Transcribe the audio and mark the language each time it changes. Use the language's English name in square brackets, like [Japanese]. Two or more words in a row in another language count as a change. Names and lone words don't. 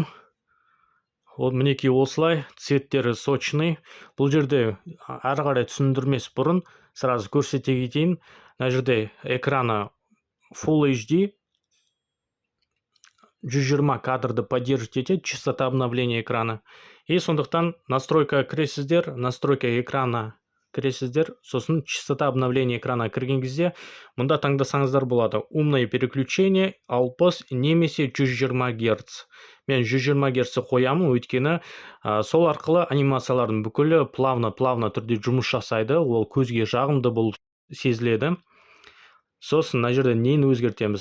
[Kazakh] Мінекей осылай, цветтері сочный. Бұл жерде ары қарай түсіндірмес бұрын сразу көрсете кетейін. Мына жерде экраны [English] Full HD [Kazakh] 120 кадрды поддерживать етеді, [Russian] частота обновления экрана. [Kazakh] И сондықтан настройка кіресіздер, [Russian] настройка экрана [Kazakh] кіресіздер, сосын [Russian] частота обновления экрана [Kazakh] кірген кезде мұнда таңдасаңыздар болады. [Russian] Умное переключение 60 немесе 120 Гц. [Kazakh] Мен 120 Гц қоямын, өйткені сол арқылы анимациялардың бүкілі плавно түрде жұмыс жасайды. Ол көзге жағымды болып сезіледі. Сосын мына жерде нені өзгертеміз?